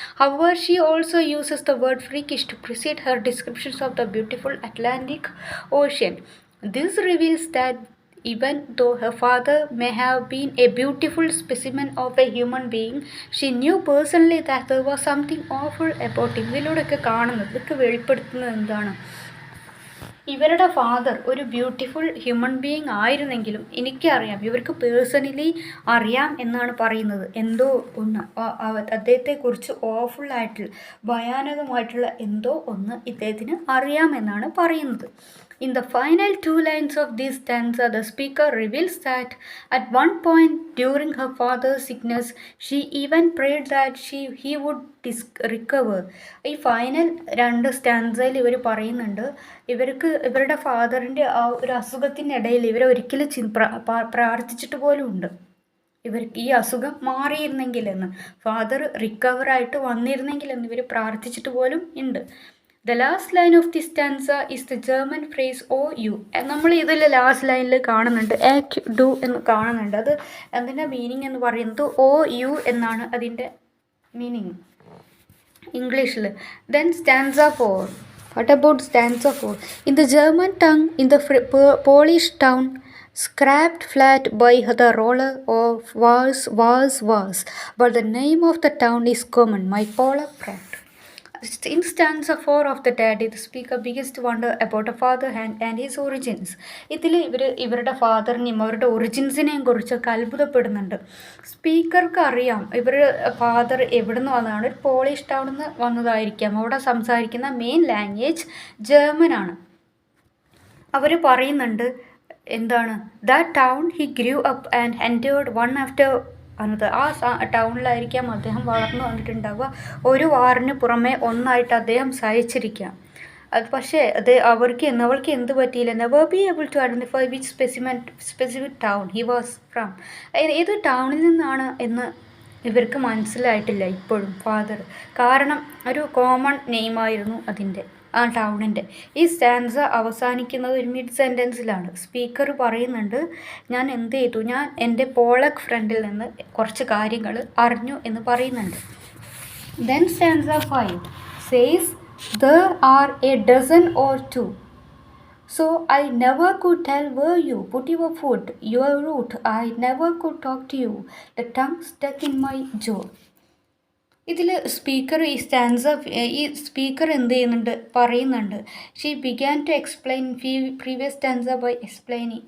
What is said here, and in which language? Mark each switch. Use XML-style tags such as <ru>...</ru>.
<en>However she also uses the word freakish to precede her descriptions of the beautiful Atlantic ocean. This reveals that even though her father may have been a beautiful specimen of a human being, she knew personally that there was something awful about him.</en> <ml>ഇതിലൂടെയൊക്കെ കാണുന്നത്, ഇതൊക്കെ വെളിപ്പെടുത്തുന്നത് എന്താണ്, ഇവരുടെ father ഒരു beautiful human being ആയിരുന്നെങ്കിലും എനിക്കറിയാം, ഇവർക്ക് personally അറിയാം എന്നാണ് പറയുന്നത്. എന്തോ ഒന്ന് അദ്ദേഹത്തെക്കുറിച്ച് ഓഫുള്ളായിട്ടുള്ള ഭയാനകമായിട്ടുള്ള എന്തോ ഒന്ന് ഇദ്ദേഹത്തിന് അറിയാമെന്നാണ് പറയുന്നത്.</ml> <en>In the final 2 lines of this stanza, the speaker reveals that at one point during her father's sickness, she even prayed that he would recover.</en> <ml>ഈ ഫൈനൽ 2 സ്റ്റാൻസയിൽ ഇവർ പറയുന്നുണ്ട്, ഇവരുടെ ഫാദറിൻ്റെ ആ ഒരു അസുഖത്തിനിടയിൽ ഇവർ ഒരിക്കലും പ്രാർത്ഥിച്ചിട്ട് പോലും ഉണ്ട്, ഇവർക്ക് ഈ അസുഖം മാറിയിരുന്നെങ്കിലെന്ന്, ഫാദർ റിക്കവറായിട്ട് വന്നിരുന്നെങ്കിലെന്ന് ഇവർ പ്രാർത്ഥിച്ചിട്ട് പോലും ഉണ്ട്.</ml> <en>The last line of this stanza is the German phrase "O you."</en> <ml>നമ്മൾ ഇതിൽ ലാസ്റ്റ് ലൈനിൽ കാണുന്നുണ്ട് "ek du" എന്ന് കാണുന്നുണ്ട്. അത് അതിൻ്റെ മീനിങ് എന്ന് പറയുന്നത് "O you" എന്നാണ് അതിൻ്റെ മീനിങ് ഇംഗ്ലീഷിൽ.</ml> <en>Then stanza 4. What about stanza 4? In the German tongue, in the Polish town, scraped flat by the roller of was, but the name of the town is common, my Polish friend. In stanza 4 of the Daddy, the speaker begins to wonder about a father and his origins.</en> <ml>ഇതിൽ ഇവരുടെ ഫാദറിനെയും അവരുടെ ഒറിജിൻസിനെയും കുറിച്ചൊക്കെ അത്ഭുതപ്പെടുന്നുണ്ട്. സ്പീക്കർക്ക് അറിയാം ഇവരുടെ father എവിടെ നിന്ന് വന്നതാണ്, ഒരു പോളിഷ് ടൗണിൽ നിന്ന് വന്നതായിരിക്കാം, അവിടെ സംസാരിക്കുന്ന മെയിൻ ലാംഗ്വേജ് ജർമ്മനാണ്. അവർ പറയുന്നുണ്ട് എന്താണ്,</ml> <en>The town he grew up and endured one after another.</en> <ml>ആ ടൗണിലായിരിക്കാം അദ്ദേഹം വളർന്നു വന്നിട്ടുണ്ടാവുക, ഒരു വാറിന് പുറമെ ഒന്നായിട്ട് അദ്ദേഹം സഹിച്ചിരിക്കാം. അത് പക്ഷേ അവൾക്ക് എന്ത് പറ്റിയില്ല,</ml> <en>never be able to identify which specific town he was from,</en> <ml>ഏത് ടൗണിൽ നിന്നാണ് എന്ന് ഇവർക്ക് മനസ്സിലായിട്ടില്ല ഇപ്പോഴും ഫാദർ, കാരണം ഒരു കോമൺ നെയിമായിരുന്നു ആ ടൗണിൻ്റെ. ഈ സ്റ്റാൻസ അവസാനിക്കുന്നത് ഒരു മിഡ് സെൻറ്റൻസിലാണ്. സ്പീക്കർ പറയുന്നുണ്ട്, ഞാൻ എന്ത് ചെയ്തു, ഞാൻ എൻ്റെ പോളക് ഫ്രണ്ടിൽ നിന്ന് കുറച്ച് കാര്യങ്ങൾ അറിഞ്ഞു എന്ന് പറയുന്നുണ്ട്.</ml> <en>Then stanza 5 says, there are a dozen or two, so I never could tell where you put your foot, your root, I never could talk to you, the tongue stuck in my jaw.</en> <ml>ഇതിൽ speaker ഈ speaker എന്ത് പറയുന്നുണ്ട്,</ml> <en>She began to explain previous stanza by explaining.</en>